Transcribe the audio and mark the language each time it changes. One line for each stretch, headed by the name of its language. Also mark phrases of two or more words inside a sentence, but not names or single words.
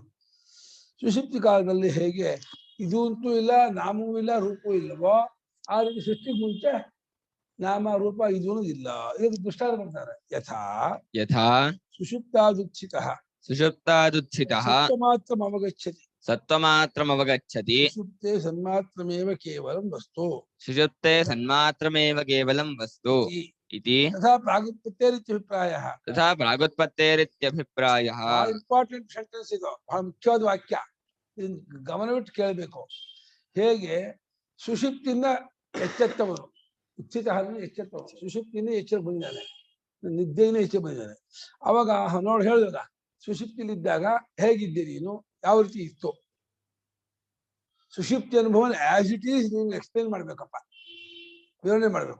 Kannada: ಸುಷುಪ್ತಿ ಕಾಲದಲ್ಲಿ ಹೇಗೆ ಇದು ಅಂತೂ ಇಲ್ಲ, ನಾಮವೂ ಇಲ್ಲ, ರೂಪವೂ ಇಲ್ಲವೋ, ಆ ರೀತಿ ಸೃಷ್ಟಿಗೆ ಮುಂಚೆ ನಾಮ ರೂಪ ಇದು ಇಲ್ಲ. ಇದಕ್ಕೆ ದೃಷ್ಟಾಂತ ಮಾಡ್ತಾರೆ. ಯಥಾ
Sanskrit: ಯಥಾ ಸುಷುಪ್ತಾದುತ್ಥಿತಃ ಸುಷುಪ್ತಾದುತ್ಥಿತಃ ಸತ್ವಮಾತ್ರಮವಗಚ್ಚತಿ ಸತ್ವಮಾತ್ರಮವಗಚ್ಚತಿ ಸುಷುಪ್ತೆ ಸನ್ಮಾತ್ರಮೇವ ಕೇವಲಂ ವಸ್ತು ಸುಷುಪ್ತೆ ಸನ್ಮಾತ್ರಮೇವ ಕೇವಲಂ ವಸ್ತು ಇತಿ ತಥಾ ಪ್ರಾಗುತ್ಪತ್ತೇರಿತ್ಯಭಿಪ್ರಾಯಃ. ತಥಾ ಪ್ರಾಗುತ್ಪತ್ತೇರಿತ್ಯಭಿಪ್ರಾಯಃ.
English: important sentence
Kannada: ಇದು, ಬಹಳ ಮುಖ್ಯವಾದ ವಾಕ್ಯ. ಇದನ್ನ ಗಮನವಿಟ್ಟು ಕೇಳಬೇಕು. ಹೇಗೆ ಸುಷುಪ್ತಿಯಿಂದ ಎಚ್ಚೆತ್ತವನು, ಉತ್ಥಿತ ಎಚ್ಚೆತ್ತವನು, ಸುಷುಪ್ತಿಯಿಂದ ಎಚ್ಚರ ಬಂದಿದ್ದಾನೆ, ನಿದ್ದೆಯಿಂದ ಎಚ್ಚರ ಬಂದಿದ್ದಾನೆ. ಅವಾಗ ನೋಡಿ ಹೇಳಿದಾಗ ಸುಷುಪ್ತಿಲಿದ್ದಾಗ ಹೇಗಿದ್ದೆ ನೀನು, ಯಾವ ರೀತಿ ಇತ್ತು ಸುಷುಪ್ತಿ ಅನುಭವನ
English: as it is
Kannada: ನೀನು ಎಕ್ಸ್ಪ್ಲೇನ್ ಮಾಡ್ಬೇಕಪ್ಪ, ವಿವರಣೆ ಮಾಡ್ಬೇಕು.